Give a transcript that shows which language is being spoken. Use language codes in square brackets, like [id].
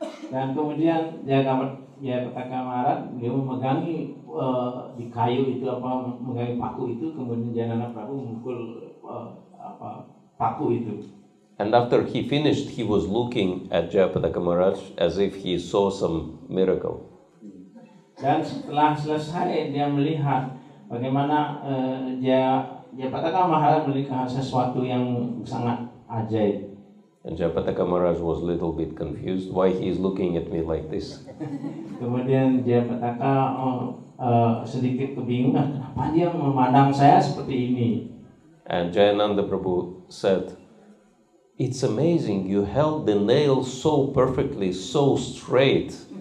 [id] Dan kemudian Jayapataka Maharaj beliau memegangi di kayu itu memegangi paku itu, kemudian Jayananda Prabhu memukul paku itu. [en] And after he finished, he was looking at Jayapataka Maharaj as if he saw some miracle. [id] Dan setelah selesai dia melihat bagaimana Jayapataka Maharaj melihat sesuatu yang sangat ajaib. [en] And Jayapataka Maharaj was a little bit confused. Why he is looking at me like this? [id] Kemudian Jayapataka sedikit kebingungan, kenapa dia memandang saya seperti ini? [en] And Jayananda Prabhu said, it's amazing, you held the nail so perfectly, so straight.